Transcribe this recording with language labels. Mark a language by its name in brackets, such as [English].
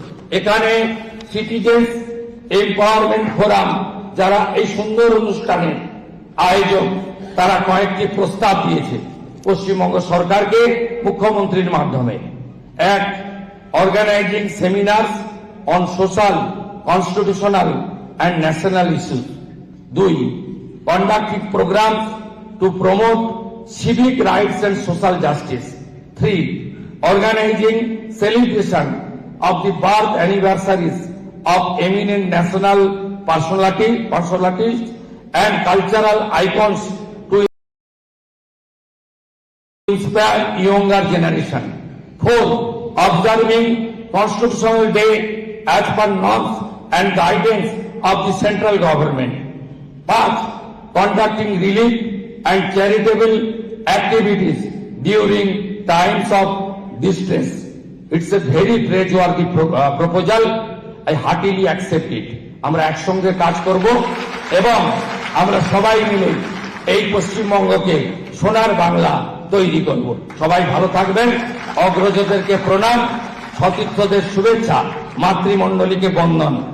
[Bangla] এখানে citizens empowerment forum যারা এই সুন্দর অনুষ্ঠানের আয়োজক, তারা কয়েকটি প্রস্তাব দিয়েছে পশ্চিমবঙ্গ সরকারকে মুখ্যমন্ত্রীর মাধ্যমে। [English] এক, organizing seminars on social, constitutional and national issues. 2, conducting programs to promote civic rights and social justice. 3, organizing celebration of the birth anniversaries of eminent national personalities and cultural icons to inspire younger generation. 4, observing Constitutional Day as per norms and guidance of the central government. 5, conducting relief and charitable activities during times of distress. It's a very praiseworthy proposal. I heartily accept it. [Bangla] আমরা একসঙ্গে কাজ করব এবং আমরা সবাই মিলে এই পশ্চিমবঙ্গকে সোনার বাংলা তৈরি করব। সবাই ভালো থাকবেন। অগ্রজদেরকে প্রণাম, সতীর্থদের শুভেচ্ছা, মাতৃমণ্ডলীকে বন্দন।